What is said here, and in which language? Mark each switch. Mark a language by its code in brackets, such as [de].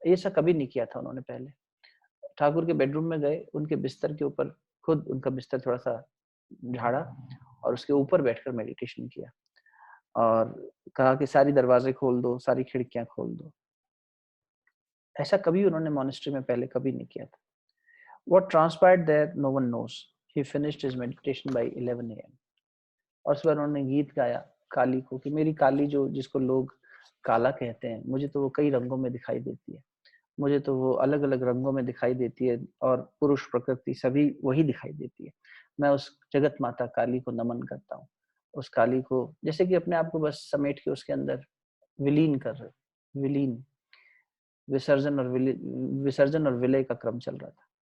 [hi] ऐसा कभी नहीं किया था उन्होंने पहले। ठाकुर के बेडरूम में गए, उनके बिस्तर के ऊपर खुद उनका बिस्तर थोड़ा सा झाड़ा और उसके ऊपर बैठकर मेडिटेशन किया, और कहा कि सारी दरवाजे खोल दो, सारी खिड़कियां खोल दो। ऐसा कभी उन्होंने मॉनेस्ट्री में पहले कभी नहीं किया था। [en] What transpired there, no one knows. He finished his meditation by 11 a.m. [hi] और उस बार उन्होंने गीत गाया, काली को कि मेरी काली, जो जिसको लोग काला कहते हैं, मुझे तो वो कई रंगों में दिखाई देती है। मुझे तो वो अलग-अलग रंगों में दिखाई देती है और पुरुष प्रकृति सभी वही दिखाई देती है। मैं उस जगत माता काली को नमन करता हूँ। उस काली को जैसे कि अपने आप को बस समेट के उसके अंदर विलीन कर रहे, विलीन, विसर्जन और विलय का क्रम चल रहा था।